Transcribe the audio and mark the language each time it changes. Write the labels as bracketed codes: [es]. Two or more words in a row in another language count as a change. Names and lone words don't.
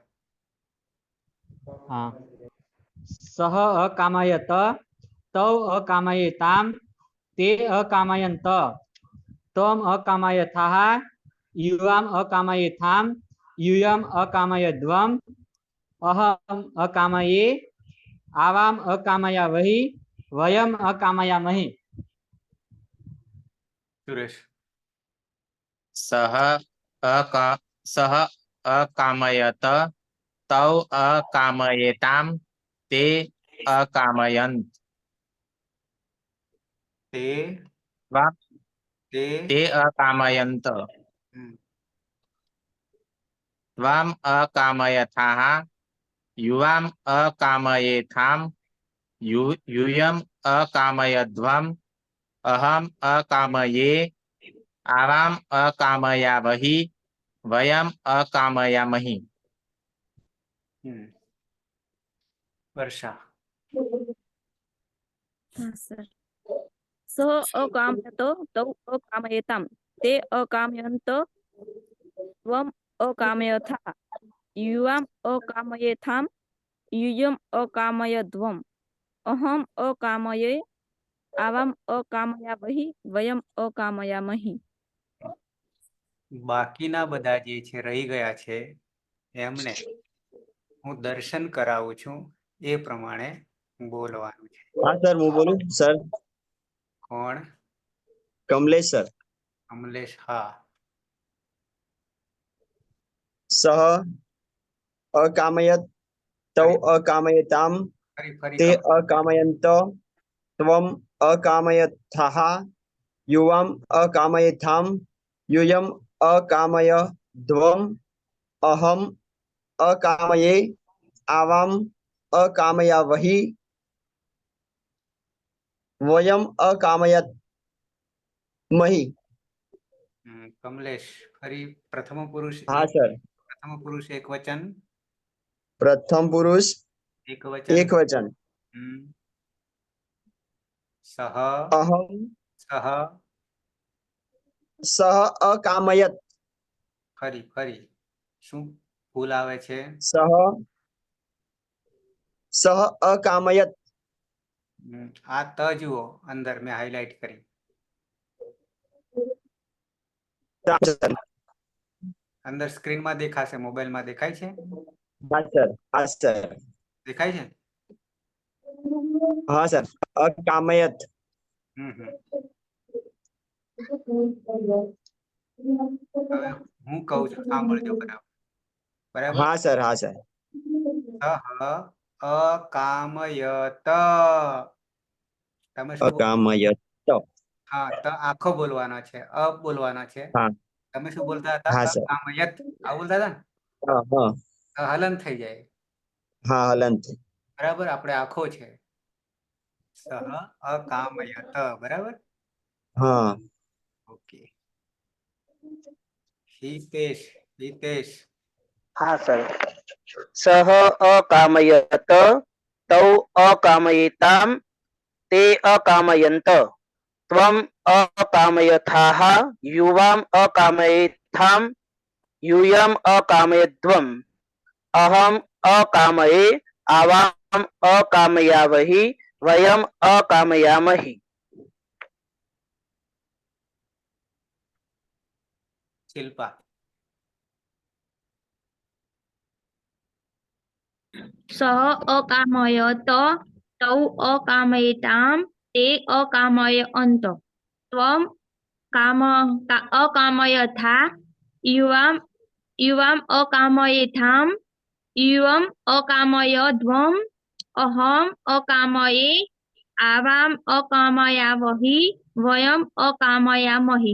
[sa] हाँ सह अकामयत तौ अकामयेताम ते अकामयन्त त्वम अकामयथाः युवाम अकामयेथाम यूयम अकामयध्वम अहम अकामये आवाम अकामयावहि वयम अकामयामहि. [gu] સુરેશ. [sa] સહ અકામયત તૌ અકામયેતામ તે અકામયંત તે ત્વમ તે તે અકામયંત હમ. ત્વમ અકામયથાહ યુવામ અકામયેથામ यूयम अकामयध्वम अहम अकामये आवाम अकामयावहि वयम अकामयामहि. [gu] હમ. વર્ષા. હા સર. [sa] સહ અકામયત તૌ અકામયેતામ તે અકામયંત ત્વમ અકામયથા યુવામ અકામયેથામ यूयम अकामयध्वम अहम अकामये आवाम अकामयावहि वयम अकामयामहि. [gu] બાકીના બધા જે છે રહી ગયા છે એમને હું દર્શન કરાવું છું એ પ્રમાણે બોલવાનું છે. [hi] हाँ सर मैं बोलूं सर [gu] કોણ? [hi] कमलेश सर. [gu] કમલેશ. હા. [sa] सह अकामयत तौ अकामयताम [gu] ફરી ફરી [sa] ते કમ- अकामयन्त त्वम अकामयथाः युवाम अकामयेथाम यूयम अकामयध्वम अहम अकामये आवाम अकामयावहि वयम अकामयामहि. [gu] કમલેશ. ફરી પ્રથમ પુરુષ [hi] हाँ सर. [gu] એક વચન [hi] प्रथम पुरुष [gu] એક વચન. [hi] एक वचन. હમ. [sa] સહ अहम સહ सह अकामयत. [gu] ફરી ફરી શું ભૂલ આવે છે? [sa] सह सह अकामयत. [gu] આ ત જુઓ અંદર મેં હાઈલાઈટ કરી. અંદર સ્ક્રીનમાં દેખાશે, મોબાઈલમાં દેખાય છે? [hi] हाँ सर. हाँ सर. [gu] દેખાય છે? [hi] हाँ सर. अकामयत. [gu] હમ હમ. હવે હું કહું છું સાંભળજો બરાબર. બરાબર. [hi] हाँ सर. हाँ सर. [sa] સહ અકામયત. [gu] તમે શું બોલો? [sa] અકામયત. [gu] હા, ત આખો બોલવાનો છે, અ બોલવાનો છે. હા તમે શું બોલતા હતા? હા સર. અકામયત આવું બોલતા હતા ને? હા હા તો હલન થઈ જાય. હા હલંત. બરાબર, આપણે આખો છે. [sa] સહ અકામયત. [gu] બરાબર. હા ઓકે. હિતેશ. હિતેશ. હા સર. [sa] સહ અકામયત તૌ અકામયેતામ તે અકામયંત ત્વમ અકામયથાહ યુવામ અકામયેથામ यूयम अकामयध्वम अहम अकामये आवाम अकामयावहि वयम अकामयामहि. [gu] શિલ્પા. [sa] સહ અકામયત તૌ અકામયેતામ તે અકામયંત ત્વમ અકામયથા યુવામ અકામયેથામ યુવમ અકામયધ્વમ અહમ અકામયે આવામ અકામયાવહિ વયમ અકામયામહિ.